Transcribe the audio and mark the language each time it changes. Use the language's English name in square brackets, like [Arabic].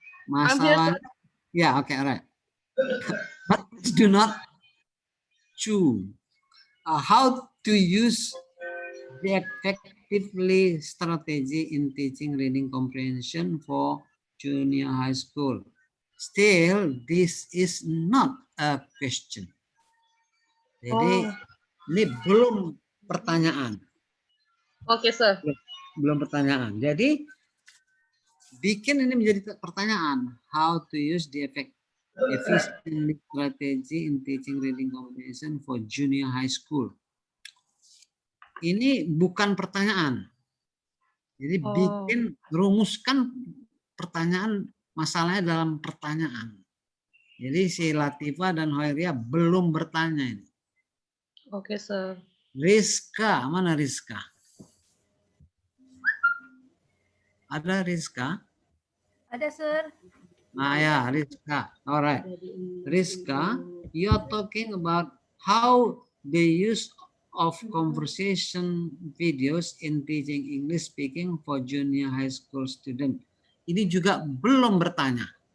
[Indonesian] Masalah. [English] Yeah, okay, all right. But do not chew. How to use the effectively strategy in teaching reading comprehension for junior high school. Still, this is not a question. [Indonesian] Jadi ini belum pertanyaan. [English] Okay, sir. [Indonesian] Belum pertanyaan. Jadi bikin ini menjadi pertanyaan. [English] How to use the efficient strategy in teaching reading comprehension for junior high school. [Indonesian] Ini bukan pertanyaan. Jadi bikin, rumuskan pertanyaan, masalahnya dalam pertanyaan. Jadi si Latifa dan Hoiria belum bertanya ini. [English] Okay, sir. [Indonesian] Rizka, mana Rizka? Ada Rizka? Ada, sir. Nah ya, Rizka. Alright. [English] Rizka, you're talking about how the use of conversation videos in teaching English speaking for junior high school student. [Indonesian] Ini juga belum bertanya.